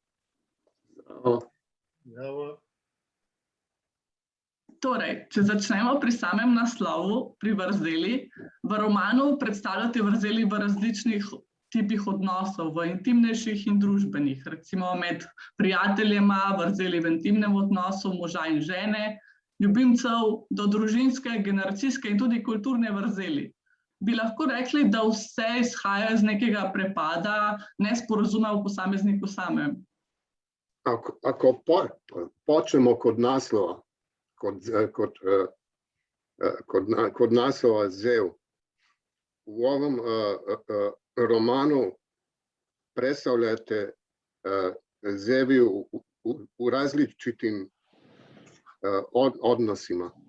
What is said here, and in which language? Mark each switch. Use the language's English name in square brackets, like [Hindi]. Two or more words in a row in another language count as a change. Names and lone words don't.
[Slovenian] Torej, če začnemo pri samem naslovu, pri vrzeli, v romanu predstavljate vrzeli v različnih tipih odnosov, v intimnejših in družbenih, recimo med prijateljema, vrzeli v intimnem odnosu moža in žene, ljubimcev do družinske, generacijske in tudi kulturne vrzeli. Bi lahko rekli, da vse izhaja iz nekega prepada, nesporazuma v posamezniku samem? [Serbian] Ako počnemo kod naslova, kod naslova Zev, u ovom romanu predstavljate Zevi u različitim odnosima.